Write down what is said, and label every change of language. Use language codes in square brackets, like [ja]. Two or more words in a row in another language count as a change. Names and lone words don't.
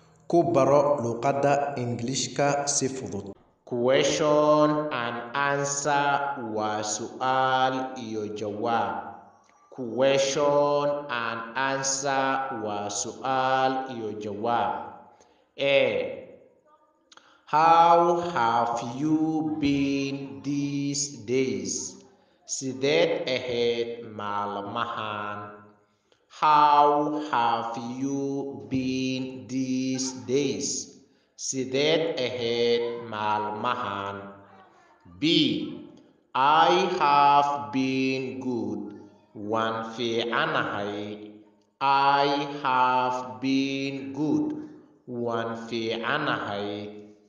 [so] ku baro luqadda Ingiriiska si fudud. [en] Question and answer [so] waa su'aal iyo jawaab. [en] Question and answer [so] waa su'aal iyo jawaab. [en] A. How have you been these days? [so] Sideed ahayd maalmahan? [en] How have you been these days? [so] Sideed ahayd maalmahan? [en] B. I have been good. [so] Waan fiicanahay. [en] I have been good. [so] Waan fiicanahay.